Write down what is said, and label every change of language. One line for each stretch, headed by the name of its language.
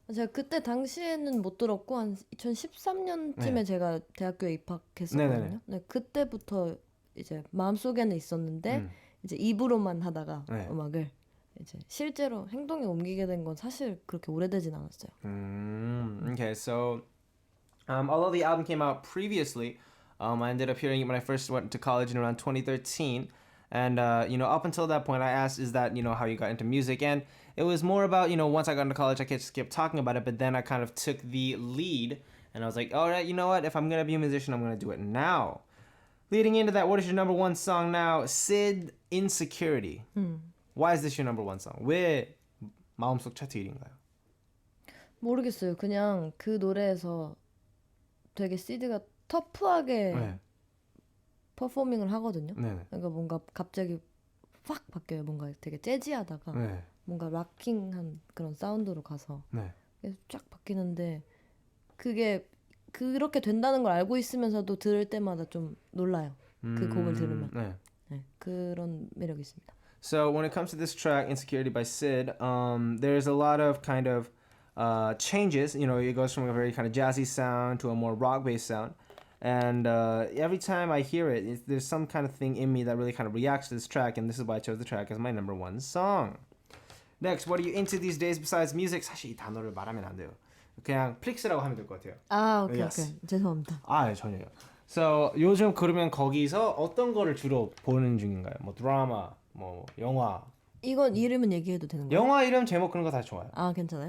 Korean: 제가 그때 당시에는 못 들었고 한 2013년쯤에 제가 대학교에 입학했었거든요. 네, 그때부터 이제 마음속에는 있었는데 이제 입으로만 하다가 음악을 이제 실제로 행동에 옮기게 된 건 사실 그렇게 오래되진 않았어요.
English: Okay, so although the album came out previously, I ended up hearing it when I first went to college in around 2013. And, you know, up until that point, I asked, is that, you know, how you got into music? And it was more about, you know, once I got into college, I just kept talking about it. But then I kind of took the lead. And I was like, all right, you know what? If I'm going to be a musician, I'm going to do it now. Leading into that, what is your number one song now? Sid, Insecurity. Why is this your number one song?
Korean: 왜 마음속 차트 1위인가요? 모르겠어요. 그냥 그 노래에서 되게 시드가 터프하게 네. 퍼포밍을 하거든요. 네. 그러니까 뭔가 갑자기 확 바뀌어요. 뭔가 되게 재즈하다가 네. 뭔가 락킹한 그런 사운드로 가서 네. 계속 쫙 바뀌는데 그게 그렇게 된다는 걸 알고 있으면서도 들을 때마다 좀 놀라요. 그 곡을 들으면. 네. 네, 그런 매력이 있습니다.
English: So when it comes to this track, Insecurity by Sid, there's a lot of kind of changes. You know, it goes from a very kind of jazzy sound to a more rock-based sound. And every time I hear it, there's some kind of thing in me that really kind of reacts to this track, and this is why I chose the track as my number one song. Next, what are you into these days besides music?
Korean: 사실 이 단어를 말하면 안 돼요. 그냥 플릭스라고 하면 될 것 같아요. 아, 오케이,
English: Yes.
Korean: 오케이. 죄송합니다. 아, 네, 전혀요. So, 요즘 그러면 거기서 어떤 거를 주로 보는 중인가요? 뭐 드라마, 뭐 영화. 이건 이름은 얘기해도 되는 거예요? 영화 이름, 제목 그런 거 다 좋아요. 아, 괜찮아요?